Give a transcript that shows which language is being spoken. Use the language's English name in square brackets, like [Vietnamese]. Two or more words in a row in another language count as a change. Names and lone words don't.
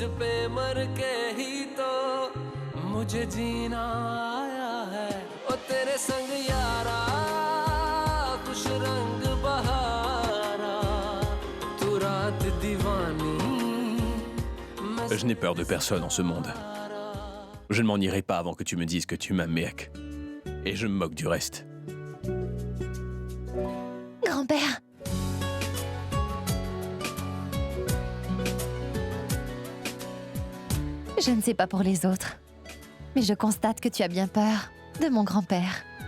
[Hindi] पे मर के ही तो मुझे जीना आया है ओ तेरे संग यारा खुश रंग बहारा तू रात दीवानी [French] Je n'ai peur de personne en ce monde. Je ne m'en irai pas avant que tu me dises que tu m'aimes, mec. Et je me moque du reste. Grand-père. Je ne sais pas pour les autres, mais je constate que tu as bien peur de mon grand-père.